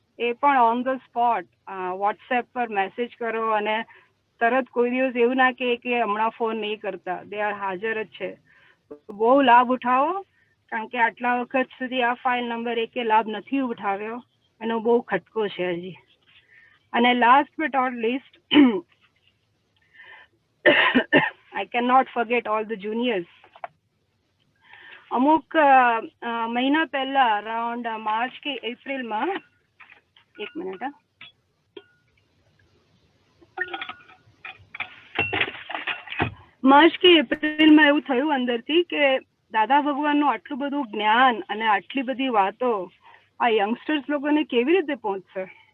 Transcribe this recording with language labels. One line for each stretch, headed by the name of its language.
Gujarati: એ પણ on the spot WhatsApp પર message કરો અને તરત કોઈ દિવસ એવું ના કે હમણાં ફોન નહીં કરતા, દે આર હાજર જ છે. બહુ લાભ ઉઠાવો, કારણ કે આટલા વખત સુધી આ ફાઇલ નંબર 1 લાભ નથી ઉઠાવ્યો, એનો બહુ ખટકો છે હજી.
English: અને last but not least, I cannot forget all the juniors.
Gujarati: અમુક મહિના પહેલા અરાઉન્ડ માર્ચ કે એપ્રિલમાં, એક મિનિટ, માર્ચ કે એપ્રિલમાં એવું થયું અંદરથી કે દાદા ભગવાનનું આટલું બધું જ્ઞાન અને આટલી બધી વાતો આ યંગસ્ટર્સ લોકોને કેવી રીતે પહોંચશે.